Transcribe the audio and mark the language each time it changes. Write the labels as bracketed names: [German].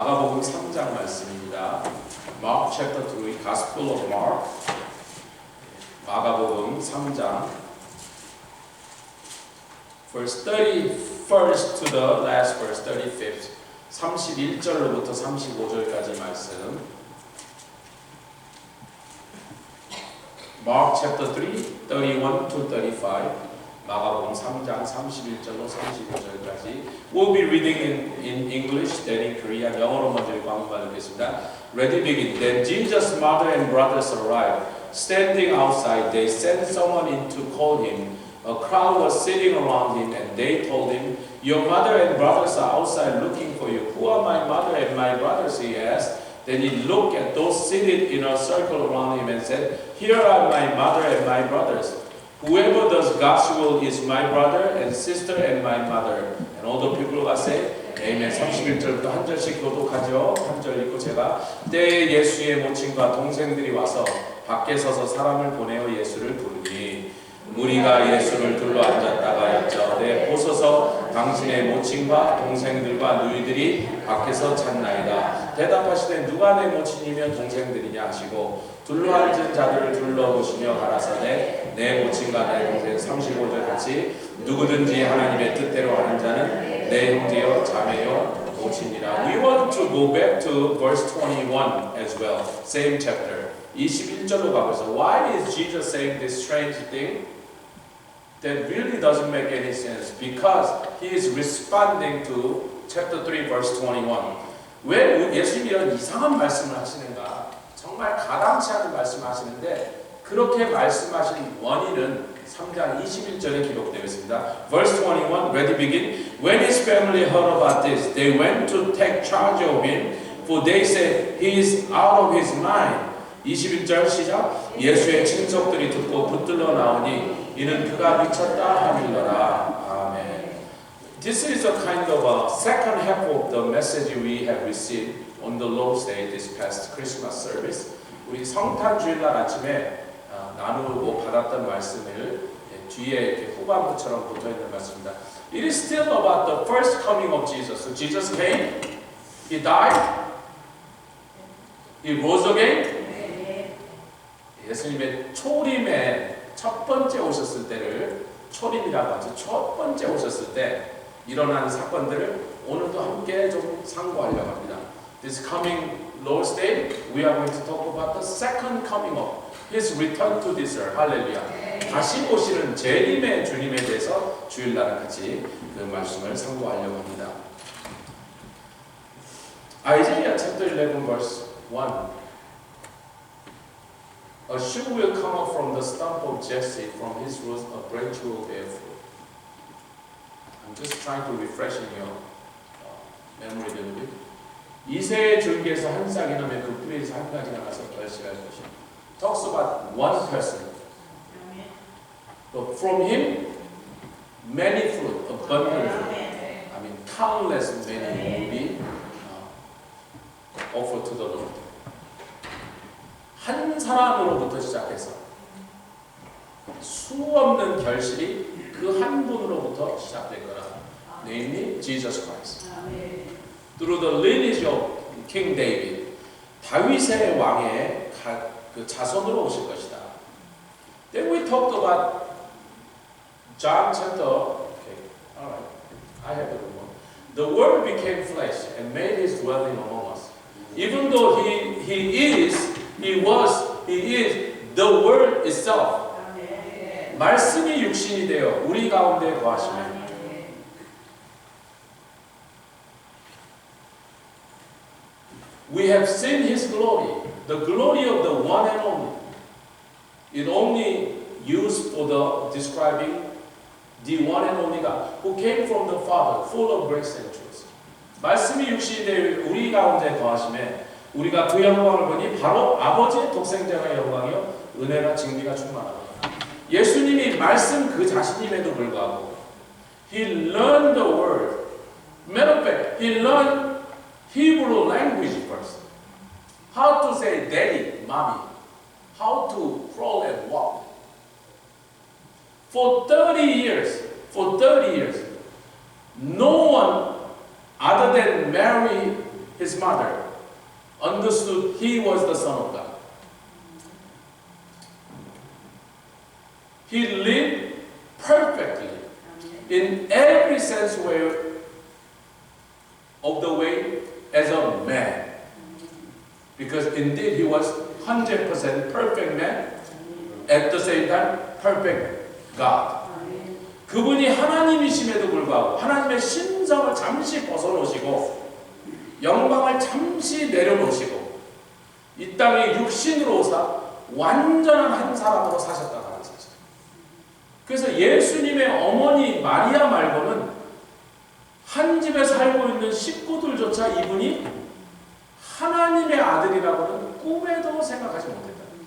[Korean] 마가복음 3장 말씀입니다. [English] Mark chapter 3, Gospel of Mark. [Korean] 마가복음 3장 [English] verse 31st to the last verse 35th. [Korean] 31절로부터 35절까지 말씀. [English] Mark chapter 3, 31 to 35. [Korean] 마가복음 3장 31절로 35절까지. [English] We'll be reading in English, then in Korean. [Korean] 영어로 먼저 읽고 한번 읽겠습니다. [English] Ready, begin. Then Jesus' mother and brothers arrived. Standing outside, they sent someone in to call him. A crowd was sitting around him, and they told him, "Your mother and brothers are outside looking for you." "Who are my mother and my brothers?" he asked. Then he looked at those seated in a circle around him and said, "Here are my mother and my brothers. Whoever does God's will is my brother and sister and my mother." And all the people got said, Amen. [Korean] 31절부터 한 절씩 교독하죠. 한 절 읽고 제가 때에 예수의 모친과 동생들이 와서 밖에 서서 사람을 보내어 예수를 부르니 무리가 예수를 둘러 앉았다가 여짜오되 보소서 당신의 모친과 동생들과 누이들이 밖에서 찾나이다. 대답하시되 누가 내 모친이며 동생들이냐 하시고 둘러 앉은 자들을 둘러보시며 가라사대 내 모친과 내 동생 35절 같이 누구든지 하나님의 뜻대로 하는 자는 내 형제여 자매여 모친이라. [English] We want to go back to verse 21 as well. Same chapter. [Korean] 21절로 가고 있어. [English] Why is Jesus saying this strange thing? That really doesn't make any sense because he is responding to chapter 3 verse 21. [Korean] 왜 예수님이 이런 이상한 말씀을 하시는가? 정말 가당치 않은 말씀을 하시는데 그렇게 말씀하신 원인은 3장 21절에 기록되어 있습니다. [English] Verse 21, ready, begin. When his family heard about this, they went to take charge of him, for they said he is out of his mind. [Korean] 21절 시작. 예수의 친척들이 듣고 붙들러 나오니 이는 그가 미쳤다 하밀러라. 아멘. [English] This is a kind of a second half of the message we have received on the Lord's Day this past Christmas service. [Korean] 우리 성탄 주일날 아침에 나누고 받았던 말씀을 뒤에 이렇게 후반부처럼 붙어 있는 말씀입니다. [English] It is still about the first coming of Jesus. So Jesus came, he died, he rose again. [Korean] 예수님의 초림의 첫 번째 오셨을 때를 초림이라고 하죠. 첫 번째 오셨을 때 일어난 사건들을 오늘도 함께 좀 상고하려고 합니다. [English] This coming Lord's Day, we are going to talk about the second coming of His return to this earth. [Korean] 할렐루야. 다시 오시는 재림의 주님에 대해서 주일날 같이 그 말씀을 상고하려고 합니다. [English] Isaiah chapter 11 verse 1. A shoot will come up from the stump of Jesse, from his roots a branch will bear fruit. I'm just trying to refresh in your memory a little bit. [Korean] 이새의 줄기에서 한 싹이 나면 그 뿌리에서 한 가지가 나서 결실할 것이다. [English] Talks about one person. But from him, many fruit, abundant fruit. I mean, countless many will be offered to the Lord. [Korean] 한 사람으로부터 시작해서 수없는 결실이 그 한 분으로부터 시작될 거라. [English] Namely, Jesus Christ. Through the lineage of King David, [Korean] 다윗의 왕의 그 자손으로 오실 것이다. [English] Then we talked about John chapter. Okay, all right. I have the one. The Word became flesh and made His dwelling among us. Even though He is the Word itself. [Korean] 말씀이 육신이 되어 우리 가운데 거하시며. [English] We have seen His glory, the glory of the one and only. It only used for the describing the one and only God who came from the Father, full of grace and truth. [Korean] 말씀이 육신이 되어 우리 가운데 거하시며 우리가 그 영광을 보니 바로 아버지의 독생자의 영광이요 은혜와 진리가 충만하다. 예수님이 말씀 그 자신임에도 불구하고 [English] He learned the word. Matter of fact, He learned Hebrew language first. How to say daddy, mommy. How to crawl and walk. For 30 years, no one other than Mary his mother, understood he was the Son of God. He lived perfectly in every sense of the way as a man. Because indeed he was 100% perfect man, at the same time perfect God. [Korean] 그분이 하나님이심에도 불구하고 하나님의 신성을 잠시 벗어놓으시고 영광을 잠시 내려놓으시고 이 땅에 육신으로 오사 완전한 한 사람으로 사셨다는 사실. 그래서 예수님의 어머니 마리아 말고는 한 집에 살고 있는 식구들조차 이분이 하나님의 아들이라고는 꿈에도 생각하지 못했다.